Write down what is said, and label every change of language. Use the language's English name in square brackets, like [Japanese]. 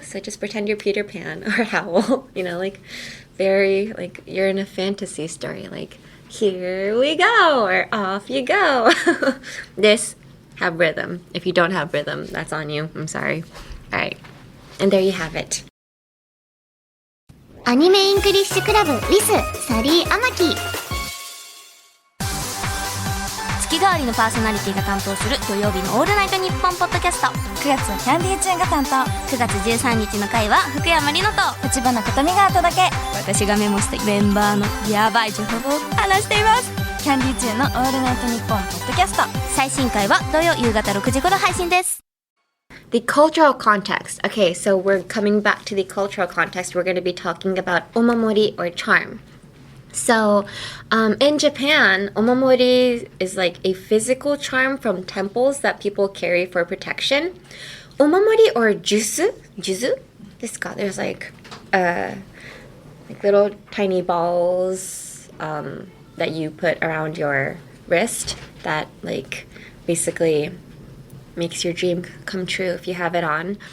[English] So just pretend you're Peter Pan or Howl, like very, like you're in a fantasy story, like here we go or off you go. This, have rhythm. If you don't have rhythm, that's on you. I'm sorry. All right. And there you have it. アニメイングリッシュクラブ with サリー・アマキ。 [Japanese] 月替わりのパーソナリティが担当する土曜日のオールナイトニッポンポッドキャスト。 9月はキャンディーチューンが担当。 9月13日の回は福山里乃と立花琴美がお届け。私がメモしたメンバーのヤバい情報を話しています。キャンディーチューンのオールナイトニッポンポッドキャスト。最新回は土曜夕方6時頃配信です。 [English] The cultural context. Okay, so we're coming back to the cultural context. We're going to be talking about omamori or charm. So, in Japan, omamori is like a physical charm from temples that people carry for protection. Omamori or juzu? This guy, there's like little tiny balls that you put around your wrist that like basically makes your dream come true if you have it on.